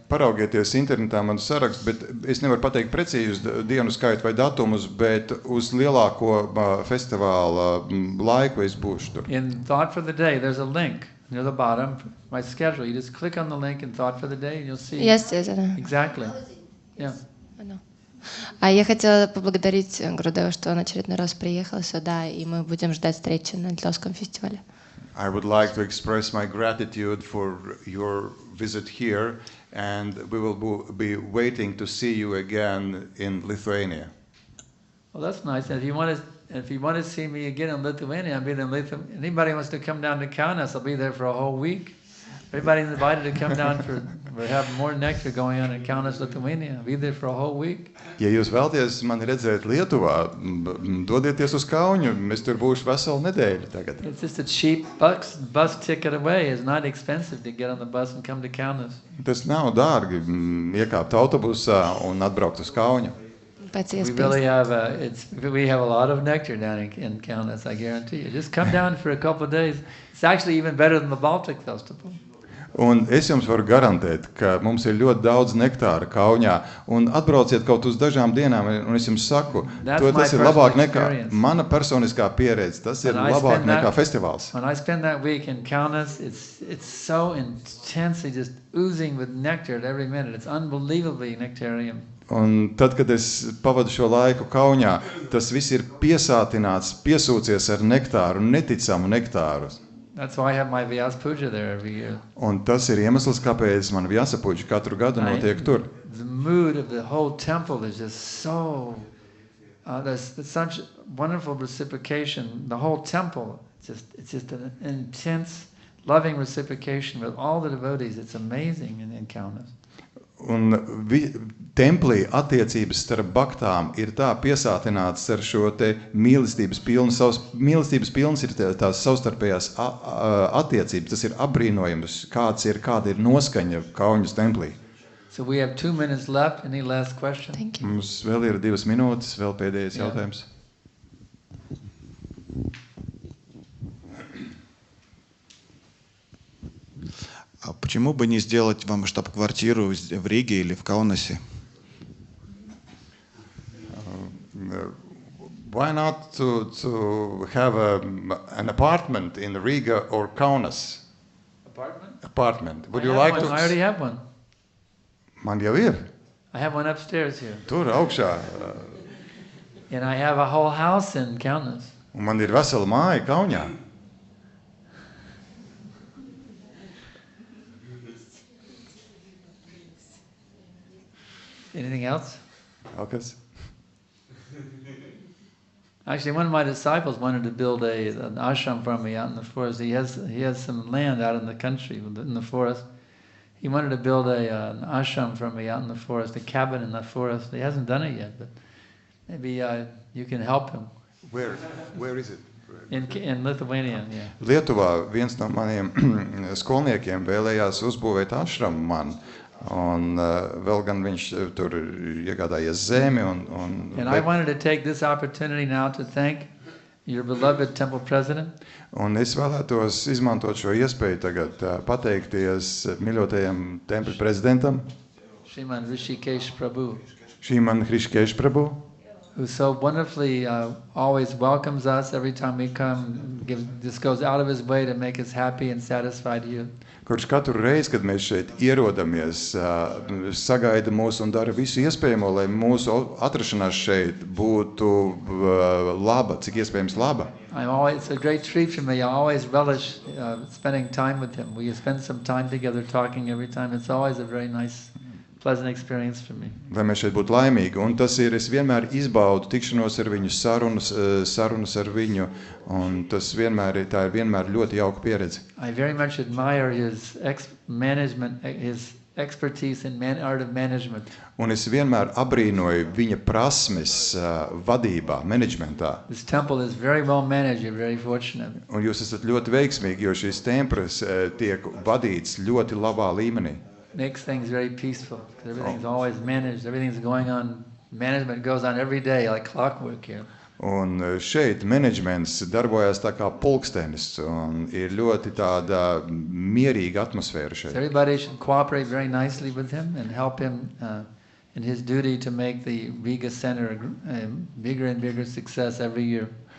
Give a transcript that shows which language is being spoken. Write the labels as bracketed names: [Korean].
[Latvian] Paraugieties internetā manu sarakstu, bet es nevaru pateikt precīzi dienu skaitu vai datumus, bet uz lielāko festivāla laiku es būšu tur. [English] In Thought for the Day, there's a link near the bottom, my schedule. You just click on the link in Thought for the Day and you'll see Yes. exactly. Yeah. [Russian] Я хотела поблагодарить Гурудева, что он очередной раз приехал сюда, и мы будем ждать встречи на Литовском фестивале. [English] I would like to express my gratitude for your visit here, and we will be waiting to see you again in Lithuania. Well, that's nice. And if you want to see me again in Lithuania, I'll be there in Lithuania. Anybody wants to come down to Kaunas, I'll be there for a whole week. Everybody's invited to come down we have more nectar going on in Kaunas, Lithuania. I'll be there for a whole week. [Latvian] Ja jūs vēlaties mani redzēt Lietuvā, dodieties uz Kaunu, mēs tur būšu veselu nedēļu tagad. [English] It's just a cheap bus ticket away. It's not expensive to get on the bus and come to Kaunas. [Latvian] Tas nav dārgi iekāpt autobusā un atbraukt uz Kaunu. [English] We really have a lot of nectar down in Kaunas, I guarantee you. Just come down for a couple of days. It's actually even better than the Baltic Festival. [Latvian] Un es jums varu garantēt, ka mums ir ļoti daudz nektāra Kaunijā, un atbrauciet kaut uz dažām dienām, un es jums saku, tas ir labāk nekā mana personiskā pieredze, tas ir labāk nekā festivāls. [English] When I spend that week in Kaunas, it's so intensely just oozing with nectar at every minute. It's unbelievably nectarian. [Latvian] Un tad, kad es pavadu šo laiku Kaunijā, tas viss ir piesātināts, piesūcies ar nektāru, neticamu nektāru. [English] That's why I have my Vyasa Puja there every year. [Latvian] Un tas ir iemesls, kāpēc man Vyasa Puja katru gadu notiek tur. [English] The mood of the whole temple is just so... there's such wonderful reciprocation. The whole temple, it's just an intense, loving reciprocation with all the devotees. It's amazing in Kaunas. [Latvian] Un templī attiecības starp baktām ir tā piesātinātas ar šo te mīlestības pilnu. Mīlestības pilns ir tās savstarpējās attiecības. Tas ir apbrīnojams, kāda ir noskaņa Kaunas templī. [English] So we have 2 minutes left. Any last question? Thank you. [Latvian] Mums vēl ir 2 minūtes, vēl pēdējais jautājums. [Russian] Почему бы не сделать вам штаб-квартиру в Риге или в Каунасе? [English] Why not to have an apartment in Riga or Kaunas? Apartment. Would you like to? I already have one. [Latvian] Man jau ir. [English] I have one upstairs here. [Latvian] Tur augšā. [English] And I have a whole house in Kaunas. [Latvian] Un man ir vesela māja Kaunijā. [English] Anything else? [Latvian] Vēl kas? [English] Actually, one of my disciples wanted to build an ashram for me out in the forest. He has some land out in the country, in the forest. He wanted to build an ashram for me out in the forest, a cabin in the forest. He hasn't done it yet, but maybe you can help him. Where is it? In Lithuania, yeah. [Latvian] Lietuvā viens no maniem skolniekiem vēlējās uzbūvēt ašramu man. Un vēl gan viņš tur iegādājies zemi. [English] And I wanted to take this opportunity now to thank your beloved temple president. [Latvian] Un es vēlētos izmantot šo iespēju tagad pateikties mīļotajam tempļa prezidentam. [English] Shriman Hrishikesh Prabhu. Shriman Hrishikesh Prabhu. Who so wonderfully always welcomes us every time we come, just goes out of his way to make us happy and satisfied here. [Latvian] Kurš katru reizi, kad mēs šeit ierodamies, sagaida mūs un dara visu iespējamo, lai mūsu atrašanās šeit būtu laba, cik iespējams laba. [English] It's a great treat for me. I always relish spending time with him. We spend some time together talking every time. It's always a very nice, pleasant experience for me. [Latvian] Lai mēs šeit būtu laimīgi, un tas ir, es vienmēr izbaudu tikšanos ar viņu, sarunas ar viņu, un tas vienmēr tā ir vienmēr ļoti jauka pieredze. [English] I very much admire his his expertise in art of management. [Latvian] Un es vienmēr abrīnoju viņa prasmes vadībā, menedžmentā. [English] This temple is very well managed. You're very fortunate. [Latvian] Un jūs esat ļoti veiksmīgi, jo šis templis tiek vadīts ļoti labā līmenī. [English] Makes things very peaceful because everything's always managed. Everything's going on. Management goes on every day like clockwork here. [Latvian] Un šeit menedžments darbojas tā kā pulkstenis un ir ļoti tāda mierīga atmosfēra šeit. [English] So everybody should cooperate very nicely with him and help him in his duty to make the Riga Center a bigger and bigger success every year.